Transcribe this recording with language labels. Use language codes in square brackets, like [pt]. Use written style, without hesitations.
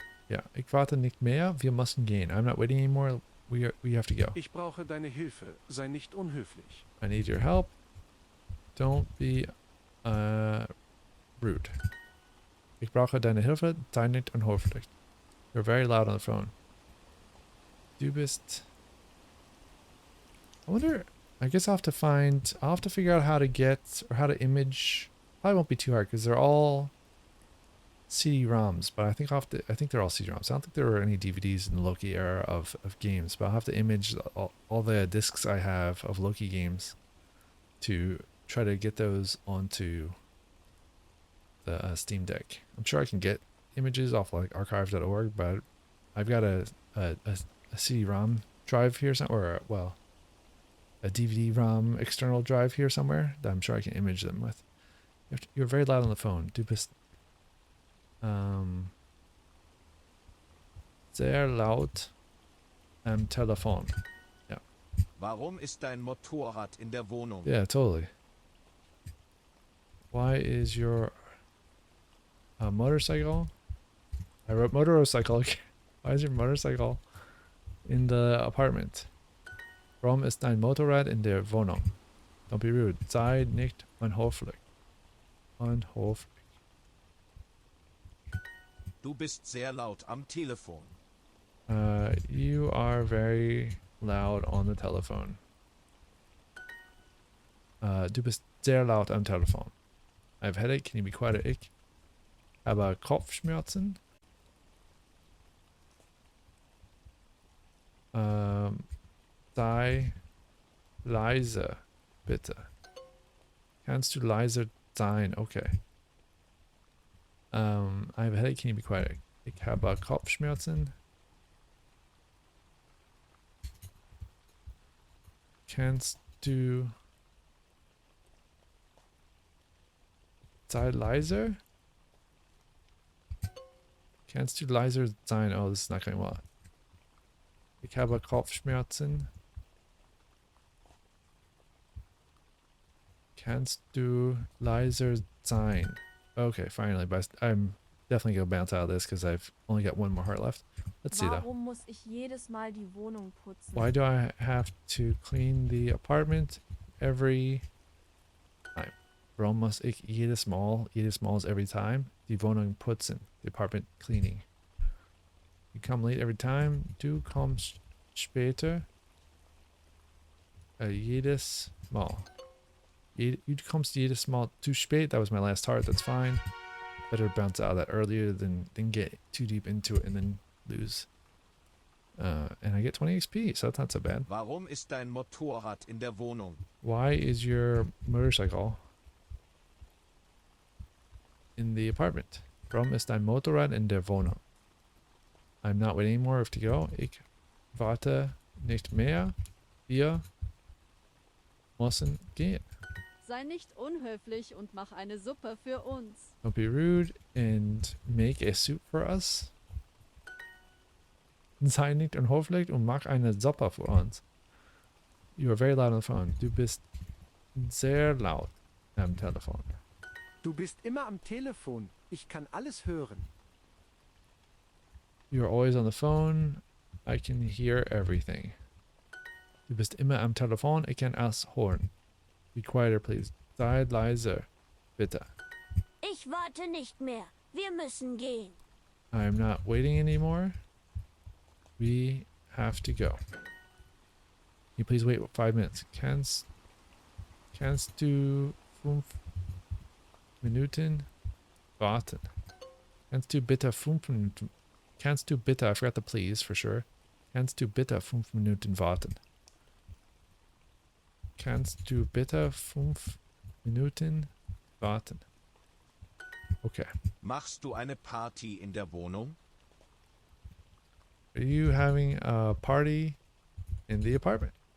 [de] Yeah, ich warte nicht mehr. Wir müssen gehen. [en] I'm not waiting anymore. We have to go. [de] Ich brauche deine Hilfe. Sei nicht unhöflich. [en] I need your help. Don't be rude. [de] Ich brauche deine Hilfe. Sei nicht unhöflich. [en] You're very loud on the phone. [de] Du bist... [en] I wonder... I guess I'll have to figure out how to get, or how to image... Probably won't be too hard, because they're all CD-ROMs, but I think they're all CD-ROMs. I don't think there were any DVDs in the Loki era of games, but I'll have to image all the discs I have of Loki games to try to get those onto the Steam Deck. I'm sure I can get images off like archive.org, but I've got a CD-ROM drive here somewhere, or a DVD-ROM external drive here somewhere that I'm sure I can image them with. You're very loud on the phone. [de] Du bist sehr laut am Telefon. [en] Yeah. [de] Warum ist dein Motorrad in der Wohnung? [en] Yeah, totally. Why is your motorcycle? I wrote motorcycle. Why is your motorcycle in the apartment? [de] Warum ist dein Motorrad in der Wohnung? [en] Don't be rude. [de] Sei nicht unhöflich. Unhöflich. Du bist sehr laut am Telefon. [en] You are very loud on the telephone. [de] Du bist sehr laut am Telefon. [en] I have a headache. Can you be quiet? [de] Ich habe Kopfschmerzen. Sei leise. bitte. Kannst du leiser sein? [en] Okay. I have a headache. Can you be quiet? [de] Ich habe Kopfschmerzen. Kannst du sei leiser? Kannst du leiser sein? [en] Oh, this is not going well. [de] Ich habe Kopfschmerzen. Kannst du leiser sein? [en] Okay, finally, but I'm definitely gonna bounce out of this because I've only got one more heart left. Let's see though. [de] Warum muss ich jedes Mal die Wohnung putzen? [en] Why do I have to clean the apartment every time? [de] Warum muss ich jedes Mal [en] every time [de] die Wohnung putzen, [en] the apartment cleaning? You come late every time. [de] Du kommst später. Jedes Mal. Du kommst jedes Mal zu spät. [en] That was my last heart. That's fine. Better bounce out of that earlier than get too deep into it and then lose. And I get 20 XP, so that's not so bad. [de] Warum ist dein Motorrad in der Wohnung? [en] Why is your motorcycle in the apartment? [de] Warum ist dein Motorrad in der Wohnung? [en] I'm not waiting anymore. I have to go. [de] Ich warte nicht mehr. Wir müssen gehen. Sei nicht unhöflich und mach eine Suppe für uns. [en] Don't be rude and make a soup for us. [de] Sei nicht unhöflich und mach eine Suppe für uns. [en] You are very loud on the phone. [de] Du bist sehr laut am Telefon. Du bist immer am Telefon. Ich kann alles hören. [en] You are always on the phone. I can hear everything. [de] Du bist immer am Telefon. Ich kann alles hören. [en] Be quieter, please. [de] Sei leiser. Bitte. Ich warte nicht mehr. Wir müssen gehen. [en] I'm not waiting anymore. We have to go. Can you please wait 5 minutes? [de] Kannst du 5 Minuten warten? Kannst du bitte 5 Minuten... Kannst du bitte... [en] I forgot the please for sure. [de] Kannst du bitte 5 Minuten warten? Kannst du bitte 5 Minuten warten? [en] Okay. [de] Machst du eine Party in der Wohnung? [en] Are you having a party in the apartment?